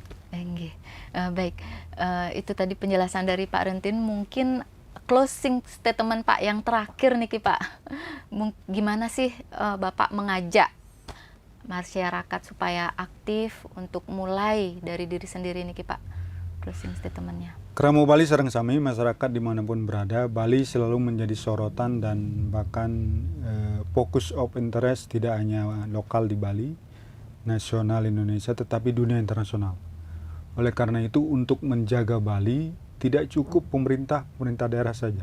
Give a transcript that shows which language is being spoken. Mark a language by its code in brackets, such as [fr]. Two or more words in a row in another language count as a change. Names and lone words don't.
[id] Baik, itu tadi penjelasan dari Pak Rentin. Mungkin [en] closing statement [id] Pak yang terakhir nih Ki, Pak. Gimana sih Bapak mengajak masyarakat supaya aktif untuk mulai dari diri sendiri nih Ki, Pak? [en] Closing statementnya. [ban] Keramo Bali sareng sami [id] masyarakat dimanapun berada, Bali selalu menjadi sorotan dan bahkan [en] fokus of interest [id] tidak hanya lokal di Bali, nasional Indonesia, tetapi dunia internasional. Oleh karena itu untuk menjaga Bali tidak cukup pemerintah daerah saja.